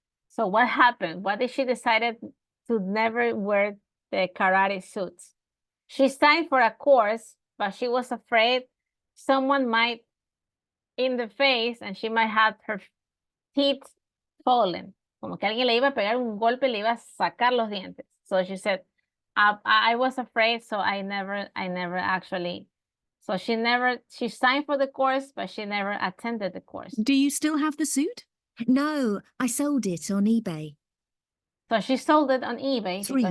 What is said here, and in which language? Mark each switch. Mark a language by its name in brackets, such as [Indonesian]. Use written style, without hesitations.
[English] So what happened? What did she decided to never wear the karate suits? She signed for a course, but she was afraid someone might in the face and she might have her teeth fallen. [Spanish] Como que alguien le iba a pegar un golpe, le iba a sacar los dientes. [English] So she said, I was afraid, so I never actually. So she signed for the course, but she never attended the course. Do you still have the suit? No, I sold it on eBay. So she sold it on eBay because